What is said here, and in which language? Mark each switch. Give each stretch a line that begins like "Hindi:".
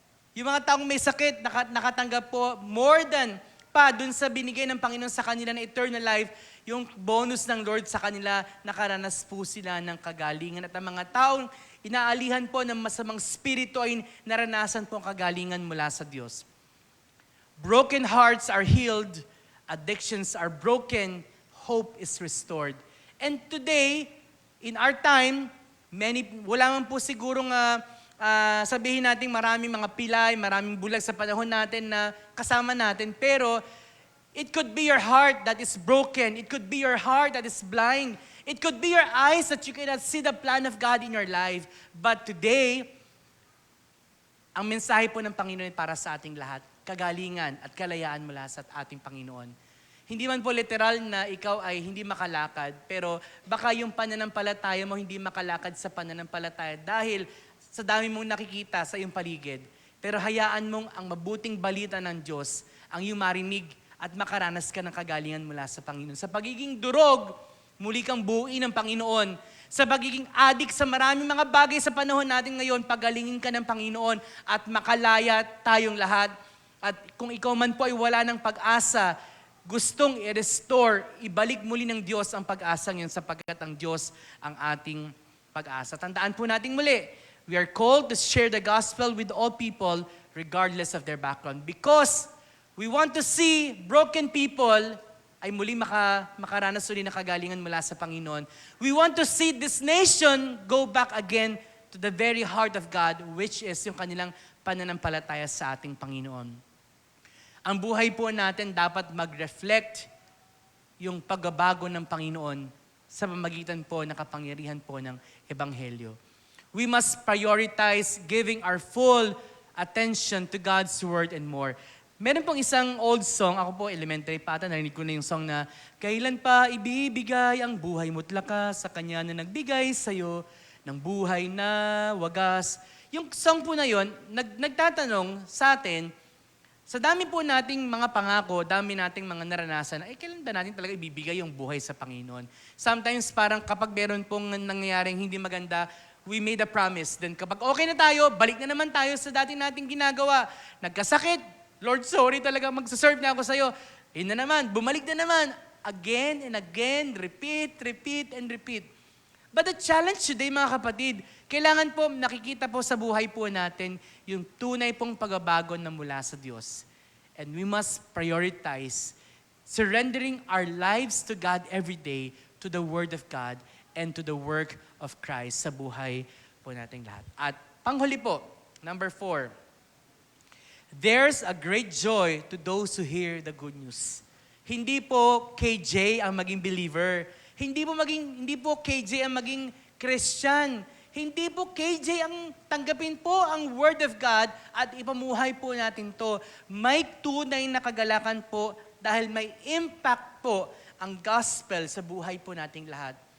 Filipino: Yung mga taong may sakit, nakatanggap po more than pa dun sa binigay ng Panginoon sa kanila na eternal life, yung bonus ng Lord sa kanila, nakaranas po sila ng kagalingan. At ang mga taong inaalihan po ng masamang spirito ay naranasan po ang kagalingan mula sa Diyos.
English: Broken hearts are healed, addictions are broken, hope is restored. And today, in our time,
Filipino: wala man po sigurong sabihin natin maraming mga pilay, maraming bulag sa panahon natin na kasama natin, pero
English: it could be your heart that is broken. It could be your heart that is blind. It could be your eyes that you cannot see the plan of God in your life.
Filipino: But today, ang mensahe po ng Panginoon para sa ating lahat, kagalingan at kalayaan mula sa ating Panginoon. Hindi man po literal na ikaw ay hindi makalakad, pero baka yung pananampalataya mo hindi makalakad sa pananampalataya dahil sa dami mong nakikita sa iyong paligid. Pero hayaan mong ang mabuting balita ng Diyos ang iyong marinig at makaranas ka ng kagalingan mula sa Panginoon. Sa pagiging durog, muli kang buuin ng Panginoon. Sa pagiging adik sa maraming mga bagay sa panahon natin ngayon, pagalingin ka ng Panginoon at makalaya tayong lahat. At kung ikaw man po ay wala ng pag-asa, gustong i-restore, ibalik muli ng Diyos ang pag-asang yun sapagkat ang Diyos ang ating pag-asa. Tandaan po natin muli,
English: we are called to share the gospel with all people regardless of their background. Because we want to see broken people
Filipino: ay muli makaranas ulit na kagalingan mula sa Panginoon.
English: We want to see this nation go back again to the very heart of God, which is
Filipino: yung kanilang pananampalataya sa ating Panginoon. Ang buhay po natin dapat mag-reflect yung pagbabago ng Panginoon sa pamamagitan po ng kapangyarihan po ng Ebanghelyo.
English: We must prioritize giving our full attention to God's Word and more.
Filipino: Meron pong isang old song, ako po elementary pa ata, narinig ko na yung song na, kailan pa ibibigay ang buhay mo't lakas sa Kanya na nagbigay sa'yo ng buhay na wagas. Yung song po na yon, nagtatanong sa atin, sa dami po nating mga pangako, dami nating mga naranasan, kailan ba natin talaga ibibigay yung buhay sa Panginoon? Sometimes parang kapag meron pong nangyayaring hindi maganda,
English: we made a promise.
Filipino: Then kapag okay na tayo, balik na naman tayo sa dati nating ginagawa. Nagkasakit, Lord, sorry talaga, magsaserve na ako sa'yo. Yun na naman, bumalik na naman.
English: Again and again, repeat, and repeat. But the challenge today,
Filipino: mga kapatid, kailangan po nakikita po sa buhay po natin yung tunay pong pagbabago na mula sa Diyos. And we must prioritize surrendering our lives to God every day, to the Word of God, and to the work of Christ sa buhay po nating lahat. At panghuli po,
English: number 4, there's a great joy to those who hear the good news.
Filipino: Hindi po KJ ang maging believer. Hindi po KJ ang maging Christian. Hindi po KJ ang tanggapin po ang Word of God at ipamuhay po natin to. May tunay na kagalakan po dahil may impact po ang gospel sa buhay po nating lahat.